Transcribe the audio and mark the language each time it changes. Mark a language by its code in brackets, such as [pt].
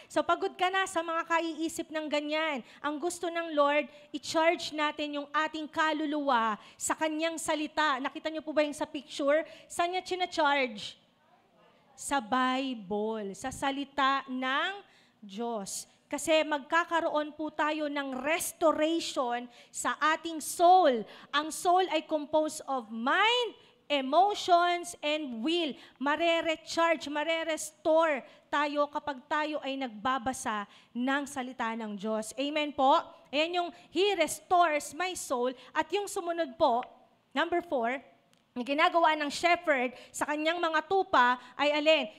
[tl] So pagod ka na sa mga kaiisip ng ganyan. Ang gusto ng Lord, i-charge natin yung ating kaluluwa sa kanyang salita. Nakita niyo po ba yung sa picture? Saan niya china-charge? Sa Bible, sa salita ng Diyos. Kasi magkakaroon po tayo ng restoration sa ating soul. [en] Ang soul ay composed of mind, emotions, and will. [tl] Mare-recharge, mare-restore tayo kapag tayo ay nagbabasa ng salita ng Diyos. Amen po? Ayan yung [en] He restores my soul. [tl] At yung sumunod po, number 4, ang ginagawa ng shepherd sa kanyang mga tupa ay alin?